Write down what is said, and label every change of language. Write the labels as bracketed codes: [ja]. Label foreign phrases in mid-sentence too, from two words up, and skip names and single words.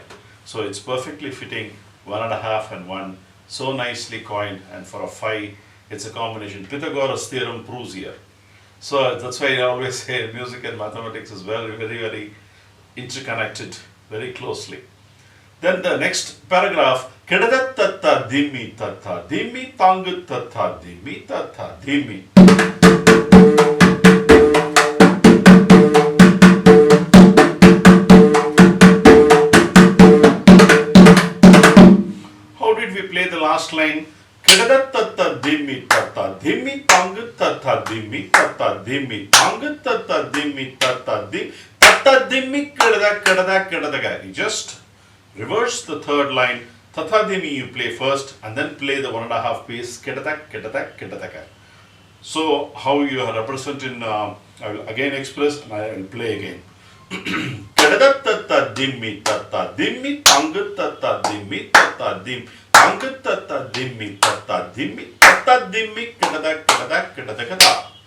[en] So it's perfectly fitting 1.5 and 1, so nicely coined, and for a 5 it's a combination. Pythagoras theorem proves here. So that's why I always say music and mathematics is very, very, very interconnected very closely. Then the next paragraph, Kedada tatta dhimmi tatta dhimmi, tangu tatta dhimmi tatta dhimmi. Last line, Kedada tatta dhimmi tatta dhimmi, tangu tatta dhimmi tatta dhimmi, tangu tatta dhimmi tatta dhimmi, tatta dhimmi kedada kedada kedadaga. You just reverse the third line, tatta dhimmi you play first and then play the 1.5 piece, kedada kedada kedadaga. So how you are represented I will again express and I will play again. Kedada tatta dhimmi tatta dhimmi, tangu tatta dhimmi tatta dhimmi, tangu tatta dhimmi tatta dhimmi, kedada kedada kedada kedada.